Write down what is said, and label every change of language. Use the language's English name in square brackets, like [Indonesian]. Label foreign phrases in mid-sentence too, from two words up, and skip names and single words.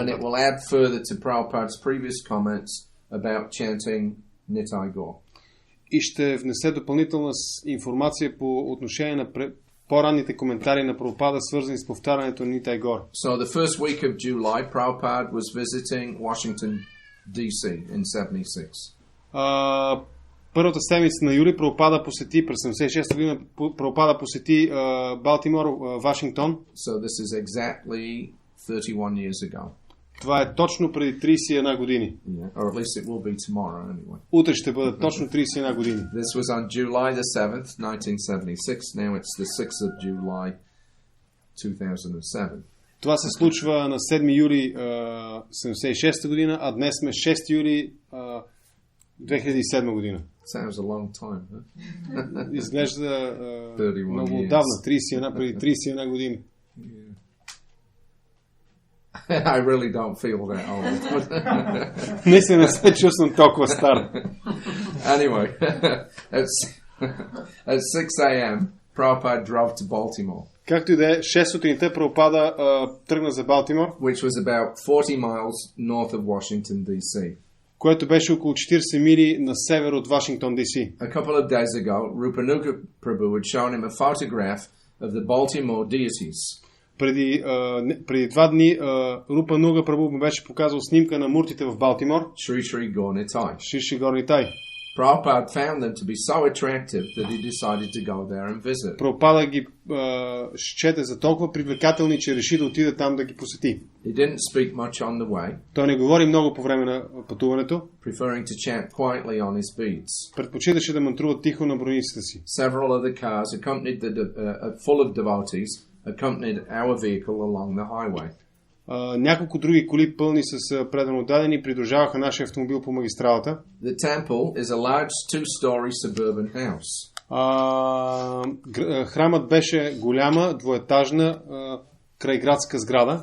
[English] And it [Bulgarian] нататък. [English] will add further to Prabhupada's previous comments about chanting Nitai Gaur. [Bulgarian] И ще внесе допълнителна информация по отношение на по-ранните коментари на Прабхупада, свързани с повтарянето на Nitai Gaur. [English] So the first week of July, Prabhupada was visiting Washington, D.C. in 76. [Bulgarian] Първата седмица на юли Прабхупада посети, през 76 година Прабхупада посети Балтимор, Вашингтон. [English] So this is exactly 31 years ago. [Bulgarian] Това е точно преди 31 години. [English] Yeah, or at least it will be tomorrow anyway. [Bulgarian] Утре ще бъдат точно 31 години. [English] This was on July the 7th, 1976. Now it's the 6th of July, 2007. [Bulgarian] Това се случва на 7 юли 76 година, а днес сме 6 юли 2007 година. [English] Sounds a long time, huh? [Bulgarian] Изглежда много отдавна, преди 31 години. [English] Yeah. I really don't feel that old. [Bulgarian] Наистина не се чувствам толкова стар. [English] Anyway, at 6 a.m., Prabhupada drove to Baltimore. [Bulgarian] Както и да е, 6 сутринта Прабхупада тръгна за Балтимор, [English] which was about 40 miles north of Washington, D.C. [Bulgarian] което беше около 40 мили на север от Вашингтон, D.C. [English] A couple of days ago, Rupanuga Prabhu had shown him a photograph of the Baltimore deities. [Bulgarian] Преди 2 дни Рупа Нуга Прабху му беше показал снимка на муртите в Балтимор. [English] Shri Shri Gaur Nitai. [Bulgarian] Шри Шри Гаур Нитай. [English] Prabhupada found them to be so attractive that he decided to go there and visit. [Bulgarian] Прабхупада ги счете за толкова привлекателни, че реши да отиде там да ги посети. [English] He didn't speak much on the way. [Bulgarian] Той не говори много по време на пътуването. [English] Preferring to chant quietly on his beads. [Bulgarian] Предпочиташе да мантрува тихо на брониците си. [English] Several other cars accompanied full of devotees accompanied our vehicle along the highway. [Bulgarian] Няколко други коли пълни с предано дадени придружаваха нашия автомобил по магистралата. [English] The temple is a large two-story suburban house. [Bulgarian] Храмът беше голяма, двуетажна крайградска сграда